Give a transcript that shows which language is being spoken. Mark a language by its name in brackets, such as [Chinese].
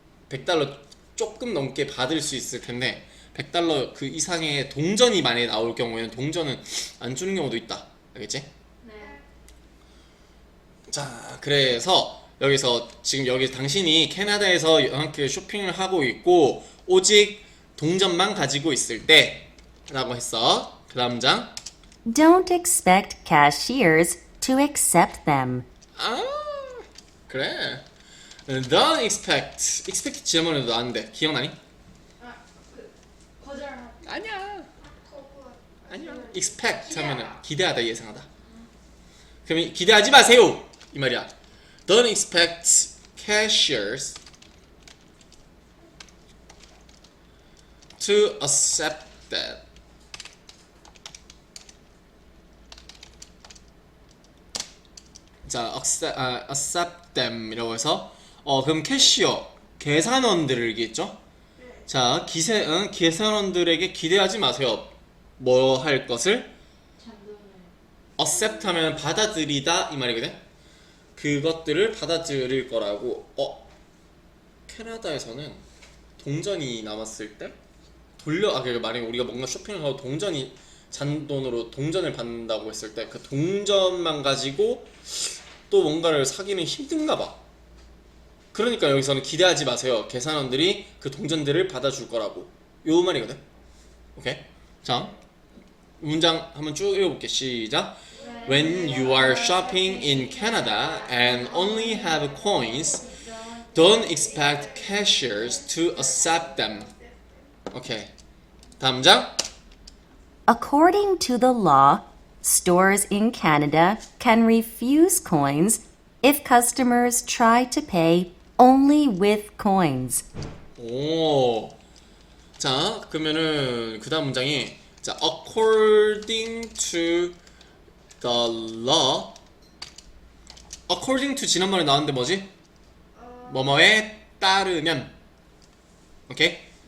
[Korean] 100달러 조금 넘게 받을 수 있을 텐데 100달러 그 이상의 동전이 만약에 나올 경우에는 동전은 안 주는 경우도 있다. 알겠지? 네. 자, 그래서 여기서 지금 여기 당신이 캐나다에서 이렇게 쇼핑을 하고 있고 오직 동전만 가지고 있을 때 라고 했어. 그 다음 장. [English] Don't expect cashiers to accept them. [Korean] 그래. [English] Don't expect [Korean] 지난번에도 나왔는데 기억나니? 거절. 아니야. 거부. 아니야. expect 하면은 기대하다, 예상하다. 그럼 기대하지 마세요 이 말이야. [English] Don't expect cashiers to accept that. [Korean] 자, [English] accept them [Korean] 이라고 해서 그럼 캐시어, 계산원들을 얘기했죠? 자, 계산원들에게 기대하지 마세요. 뭐 할 것을? accept 하면 받아들이다 이 말이거든? 그것들을 받아들일 거라고. 캐나다에서는 동전이 남았을 때 그러니까 만약에 우리가 뭔가 쇼핑을 하고 돈을 받는다고 했을 때 그 동전만 가지고 또 뭔가를 사기는 힘든가 봐. 그러니까 여기서는 기대하지 마세요. 계산원들이 그 동전들을 받아줄 거라고. 요 말이거든. 오케이? 자, 문장 한번 쭉 읽어볼게. 시작. [English] When you are shopping in Canada and only have coins, don't expect cashiers to accept them. [Korean] 오케이. 다음 장. [English] According to the law, stores in Canada can refuse coins if customers try to pay only with coins. [Korean] 오. 자, 그러면은 그 다음 문장이 자, [English] according to the law. [Korean] according to 지난번에 나왔는데 뭐지? 뭐뭐에 따르면. 오케이?